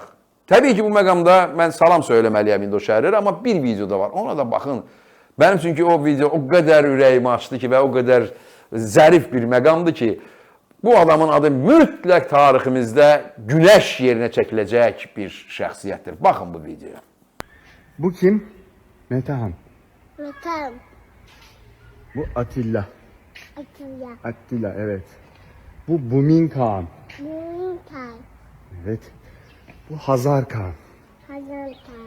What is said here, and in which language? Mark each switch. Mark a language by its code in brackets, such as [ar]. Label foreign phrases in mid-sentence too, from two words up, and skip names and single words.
[az] Təbii ki, bu məqamda mən salam söyləməliyəm indi o şəhərlərə, amma bir video da var. Ona da baxın. Mənim çünki o video o qədər ürəyimi açdı ki və o qədər zərif bir məqamdır ki, bu adamın adı mütləq tariximizdə günəş yerinə çəkiləcək bir şəxsiyyətdir. Baxın bu videoya. [tr] Bu kim? Metehan. Vatan. Bu Atilla. Atilla. Attila evet. Bu Bumin Kağan. Münkan. Evet. Bu Hazar Kağan. Hazarkan.